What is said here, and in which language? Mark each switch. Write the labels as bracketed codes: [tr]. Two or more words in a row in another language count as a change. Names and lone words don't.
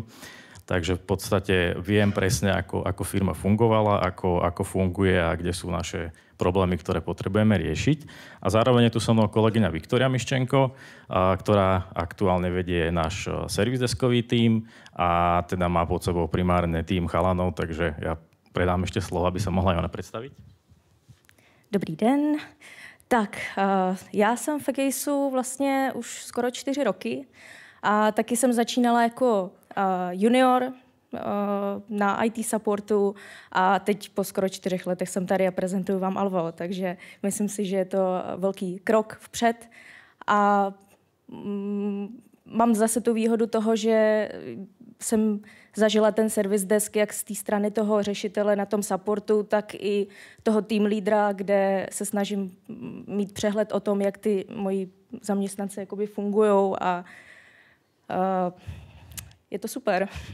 [sk] Takže v podstate viem presne, ako firma fungovala, ako funguje a kde sú naše problémy, ktoré potrebujeme riešiť. A zároveň je tu so mnou kolegyňa Viktória Miščenko, ktorá aktuálne vedie náš service deskový tím a teda má pod sebou primárne tím chalanov, takže ja predám ešte slovo, aby sa mohla aj ona predstaviť. [cs] Dobrý den. Tak, já jsem v Ekejsu vlastně už skoro 4 roky a taky jsem začínala jako junior na IT supportu a teď po skoro 4 letech jsem tady a prezentuju vám Alvo, takže myslím si, že je to velký krok vpřed a mám zase tu výhodu toho, že jsem zažila ten [en] service desk [cs] jak z té strany toho řešitele na tom supportu, tak i toho team lídra, kde se snažím mít přehled o tom, jak ty moji zaměstnanci jakoby fungujou a je to super.